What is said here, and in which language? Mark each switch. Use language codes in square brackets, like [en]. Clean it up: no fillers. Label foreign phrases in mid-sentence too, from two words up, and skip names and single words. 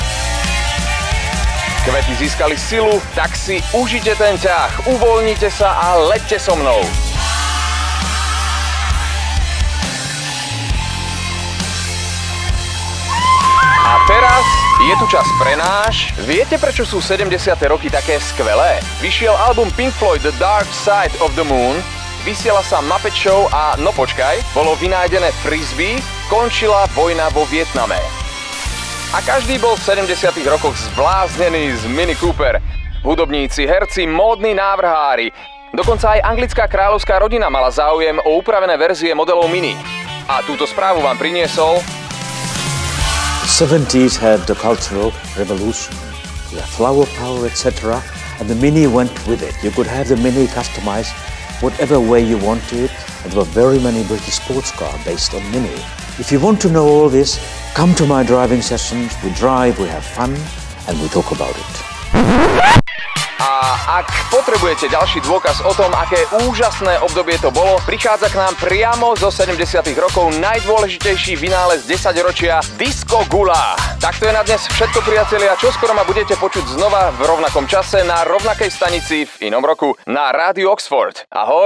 [sk] Kvety získali silu, tak si užite ten ťah, uvoľnite sa a leďte so mnou. A teraz je tu čas pre náš. Viete, prečo sú 70. roky také skvelé? Vyšiel album Pink Floyd The Dark Side of the Moon, vysiela sa Muppet Show a no počkaj, bolo vynájdené frisbee, končila vojna vo Vietname. A každý bol v 70. rokoch zbláznený z Mini Cooper. Hudobníci, herci, módni návrhári. Dokonca aj anglická kráľovská rodina mala záujem o upravené verzie modelov Mini. A túto správu vám priniesol... [en] The 70s had the cultural revolution, the flower power, etc. And the Mini went with it. You could have the Mini customized whatever way you wanted. And there were very many British sports cars based on Mini. If you want to know all this, come to my driving sessions. We drive, we have fun, and we talk about it. [sk] A ak potrebujete ďalší dôkaz o tom, aké úžasné obdobie to bolo, prichádza k nám priamo zo 70. rokov najdôležitejší vynález 10 ročia Disco Gula. Tak to je na dnes všetko, priatelia. Čoskoro ma budete počuť znova v rovnakom čase na rovnakej stanici v inom roku na Rádiu Oxford.